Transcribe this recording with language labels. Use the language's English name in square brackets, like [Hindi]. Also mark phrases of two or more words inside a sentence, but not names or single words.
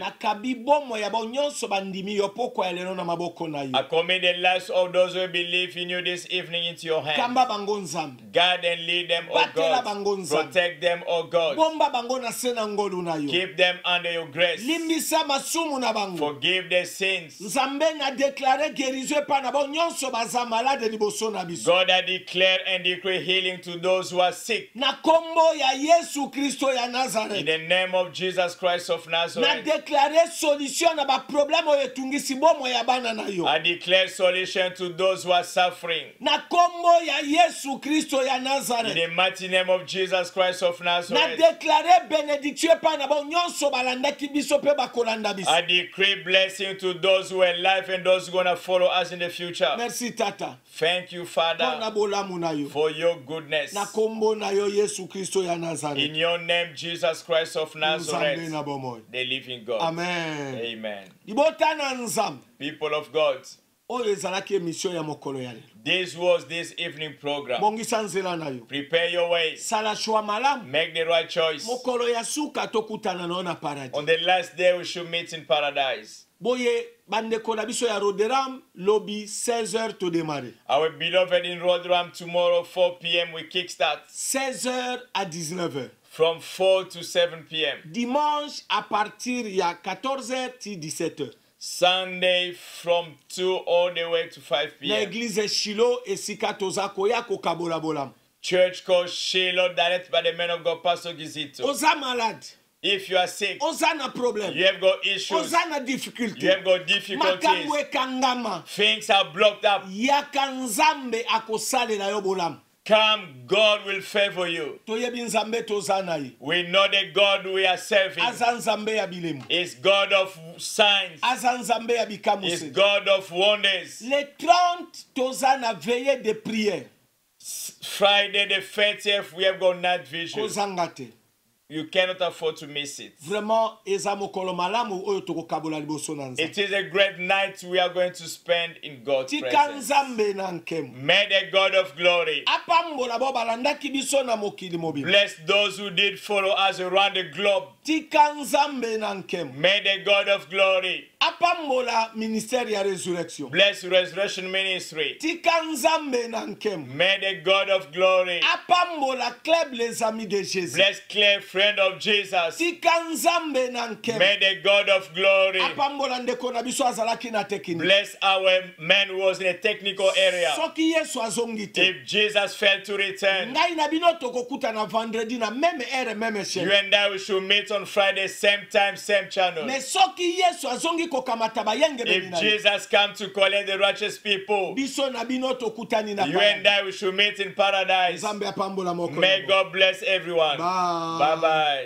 [Lingala] Nakabi bomo ya bo nyonso bandimi yo pokwa ya lelo na maboko na yo. [English] I commit the lives of those who believe in you this evening into your hands. [Lingala] Kamba bango nzambe. [English] Guide and lead them, O [Lingala] Batela bango [English] God. [Lingala] nzambe. [English] Protect them, O God. [Lingala] Bomba bango na sena ngolu na yo. [English] Keep them under your grace. [Lingala] Limbisa masumu na bango. [English] Forgive their sins. [Lingala] Nzambe na déclaré guérison pa na bo nyonso baza malade liboso na biso. [English] God, I declare and decree healing to those who are sick. [Lingala] Na kombo ya Yesu Kristo ya [English] In [Lingala] Nazareth. [English] the name of Jesus Christ of [Lingala] Na [English] Nazareth, [Lingala] déclaré solution na ba problème oyo etungisi bomo ya bana na yo. [English] I declare solution to those who are suffering. [Lingala] Na kombo ya Yesu Kristo ya [English] In [Lingala] Nazareth. [English] the mighty name of Jesus Christ of [Lingala] Na [English] Nazareth, [Lingala] déclaré bénédiction pa na bo nyonso balandi balandaki biso pe bakolanda biso. [English] I decree blessing to those who are alive and those who are going to follow us in the future. [Lingala] Merci tata. [English] Thank you, Father, for your goodness. [Lingala] Na kombo na yo Yesu Kristo ya Nazareth. [English] In your name, Jesus Christ of Nazareth, the living God. [Lingala] Amen. [English] Amen. [Lingala] Ibotana nzambe. [English] People of God, [Lingala] Oyo ezalaki emission ya mokolo ya lelo. [English] this was this evening program. [Lingala] Bongisa nzela na yo. [English] Prepare your way. [Lingala] Sala shwa malamu. [English] Make the right choice. [Lingala] Mokolo ya suka tokutana na ona paradis. [English] On the last day, we should meet in paradise. [Lingala] Boye bandeko na biso ya Roderam lobby 16h to démarrer. [English] Our beloved in Rotherham, tomorrow 4 p.m. we kickstart. [French] 16h à 19h. [English] From 4 to 7 p.m. [French] Dimanche à partir ya 14h to 17h. [English] Sunday from 2 all the way to 5 [Lingala] Na [English] p.m. [Lingala] église Shiloh esika toza koya kokabola bolam. [English] Church called Shiloh, directed by the man of God, Pastor Gizito. [Lingala] Oza malade. [English] If you are sick, [Lingala] Oza na problem. [English] you have got issues, [Lingala] Oza na difficulty. [English] you have got difficulties, [Lingala] Makambo ekangama. [English] things are blocked up. [Lingala] Yaka nzambe akosalela yo bolam. [English] Come, God will favor you. [Lingala] Toyebi nzambe toza na ye. [English] We know the God we are serving [Lingala] Aza nzambe ya bilemu. [English] is God of signs, [Lingala] Aza nzambe ya [English] is [Lingala] bikamuse. [English] God of wonders. [Lingala] Le 30 toza na [French] veillée de prière. [English] Friday the 30th, we have got night vision. [Lingala] Kozanga te. [English] You cannot afford to miss it. [Lingala] Vraiment eza mokolo malamu oyo tokokabola liboso na nzambe. [English] It is a great night we are going to spend in God's [Lingala] Tika [English] presence. [Lingala] nzambe na nkemu. [English] May the God of glory [Lingala] Apambola bo balandaki biso na mokili mobile. [English] bless those who did follow us around the globe. [Lingala] Tika nzambe na nkemu. [English] May the God of glory [Lingala] Apambola ministère ya résurrection. [English] bless Resurrection Ministry. [Lingala] Tika nzambe na nkemu. [English] May the God of glory [Lingala] Apambola club les amis de Jésus. [English] bless Claire, friend of Jesus. [Lingala] Tika nzambe na nkemu. [English] May the God of glory [Lingala] Apambola ndeko na biso azalaki na tekini. [English] bless our man who was in a technical area. [Lingala] Soki Yesu azongi te. [English] If Jesus failed to return, [Lingala] Ngai na bino tokokuta na vendredi na [French] même heure même [English] you [Lingala] chaîne. [English] and I we should meet on Friday, same time, same channel. [Lingala] Mais soki Yesu azongi kokamata bayenge [English] If [Lingala] beni na ye. [English] Jesus come to collect the righteous people, [Lingala] Biso na bino tokutani na [English] you and I we should meet in paradise. [Lingala] Nzambe apambola mokolo. [English] May God bless everyone. Bye. Bye.